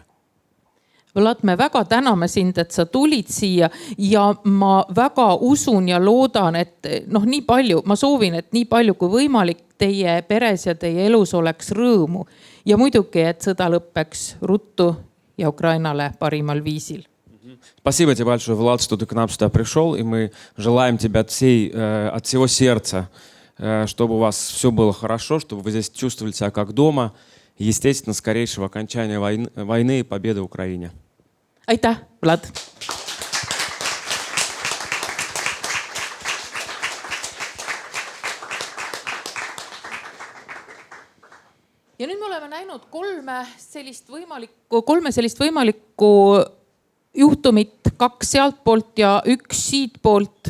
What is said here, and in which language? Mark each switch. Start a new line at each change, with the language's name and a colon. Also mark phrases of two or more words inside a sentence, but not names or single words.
Estonian: Vlad, me väga täname sind, et sa tulid siia ja ma väga usun ja loodan, et nii palju, ma soovin, et nii palju kui võimalik teie peres ja teie elus oleks rõõmu ja muidugi, et sõda lõppeks ruttu ja Ukrainale parimal viisil.
Russian: Спасибо тебе большое, Влад, что ты к нам сюда пришел, и мы желаем тебе от всего сердца, чтобы у вас все было хорошо, чтобы вы здесь чувствовали себя как дома, и, естественно, скорейшего окончания войны и победы в Украине.
Estonian: Aitäh, Vlad! Ja nüüd me oleme näinud kolme sellist võimalikku juhtumit, 2 sealtpoolt ja 1 siitpoolt.